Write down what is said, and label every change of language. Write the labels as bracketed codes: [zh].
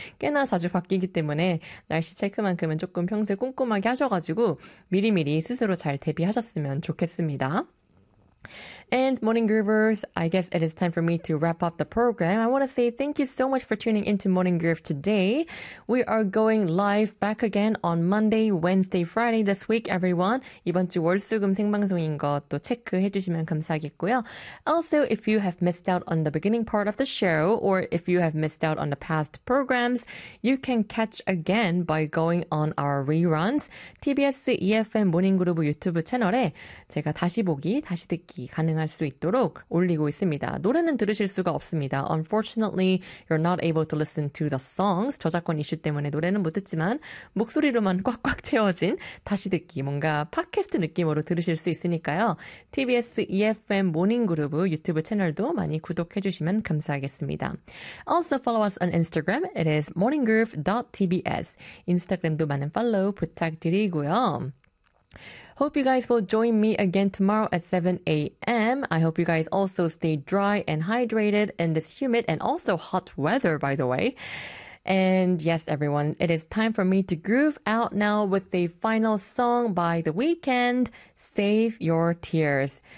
[ko] 꽤나 자주 바뀌기 때문에 날씨 체크만큼은 조금 평소에 꼼꼼하게 하셔가지고 미리미리 스스로 잘 대비하셨으면 좋겠습니다. [en] And morning groovers, I guess it is time for me to wrap up the program. I want to say thank you so much for tuning into Morning Groove today. We are going live back again on Monday, Wednesday, Friday this week, everyone. [ko] 이번 주 월수금 생방송인 것도 체크해 주시면 감사하겠고요. [en] Also, if you have missed out on the beginning part of the show, or if you have missed out on the past programs, you can catch again by going on our reruns. [ko] TBS EFM 모닝 그루브 유튜브 채널에 제가 다시 보기, 다시 듣기 가능할 수 있도록 올리고 있습니다. 노래는 들으실 수가 없습니다. [en] Unfortunately, you're not able to listen to the songs. [ko] 저작권 이슈 때문에 노래는 못 듣지만 목소리로만 꽉꽉 채워진 다시 듣기, 뭔가 팟캐스트 느낌으로 들으실 수 있으니까요. TBS EFM 모닝그룹 유튜브 채널도 많이 구독해 주시면 감사하겠습니다. [en] Also follow us on Instagram. It is morninggroove.tbs. [ko] 인스타그램도 많은 팔로우 부탁드리고요. [en] Hope you guys will join me again tomorrow at 7 a.m. I hope you guys also stay dry and hydrated in this humid and also hot weather, by the way. And yes, everyone, it is time for me to groove out now with a final song by The Weeknd, Save Your Tears.